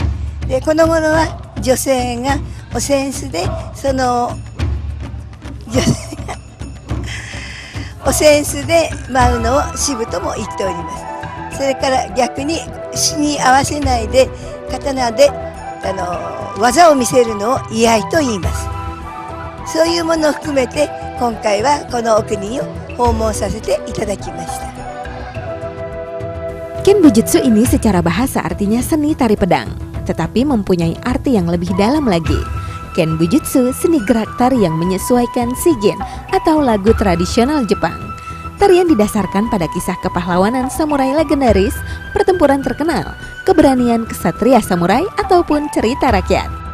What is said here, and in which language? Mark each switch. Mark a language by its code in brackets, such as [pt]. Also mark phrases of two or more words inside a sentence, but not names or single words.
[ja] で、この頃は女性がお扇子でその女性がお扇子で舞うのを詩舞とも言っております。それから逆に詩に合わせないで刀で技を見せるのを居合と言います。そういうものを含めて今回はこのお国を訪問させていただきました。 [id] Ken Bujutsu ini secara bahasa artinya seni tari pedang, tetapi mempunyai arti yang lebih dalam lagi. Ken Bujutsu seni gerak tari yang menyesuaikan shigin atau lagu tradisional Jepang. Tarian didasarkan pada kisah kepahlawanan samurai legendaris, pertempuran terkenal, keberanian ksatria samurai, ataupun cerita rakyat.